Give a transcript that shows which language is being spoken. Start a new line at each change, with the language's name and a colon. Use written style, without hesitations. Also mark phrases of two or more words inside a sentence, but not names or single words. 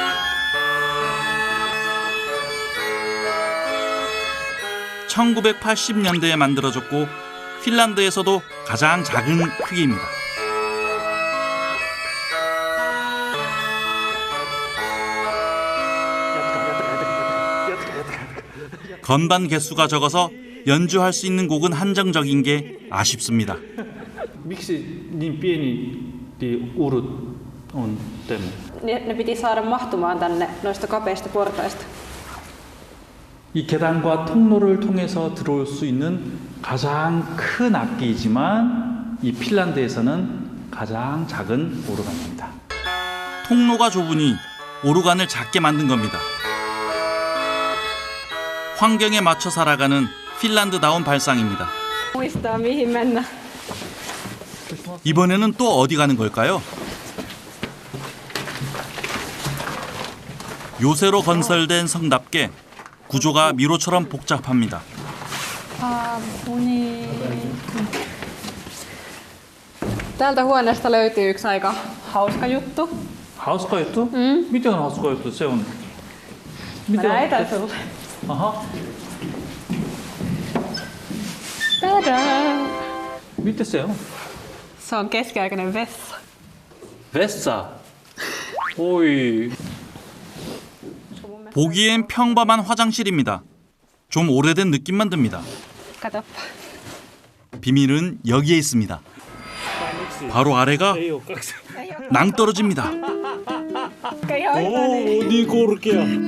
Korean: (1980년대에) 만들어졌고 핀란드에서도 가장 작은 크기입니다. 건반 개수가 적어서 연주할 수 있는 곡은 한정적인 게 아쉽습니다.
Finnish: Miksi niin pieni urut on Teemu? Ne piti saada mahtumaan tänne noista kapeista portaista.
Korean: 이 계단과 통로를 통해서 들어올 수 있는 가장 큰 악기이지만 이 핀란드에서는 가장 작은 오르간입니다. 통로가 좁으니 오르간을 작게 만든 겁니다. 환경에 맞춰 살아가는 핀란드다운 발상입니다.
Finnish: Muistaa mihin mennä.
Korean: 이번에는 또 어디 가는 걸까요? 요새로 건설된 성답게 구조가 미로처럼 복잡합니다.
Finnish: Tältä huoneesta löytyy yksi aika hauska juttu. Hauska juttu? Miten on hauska juttu? Se on... Mä näytän sulle. Aha. Tadaa! Mitä se on? Se on keskiaikainen vessa. Vessa. Oi.
Korean: 보기엔 평범한 화장실입니다. 좀 오래된 느낌만 듭니다.
Finnish: Katoppa.
Korean: 비밀은 여기에 있습니다. 바로 아래가 낭떠러집니다. 네 고르게야.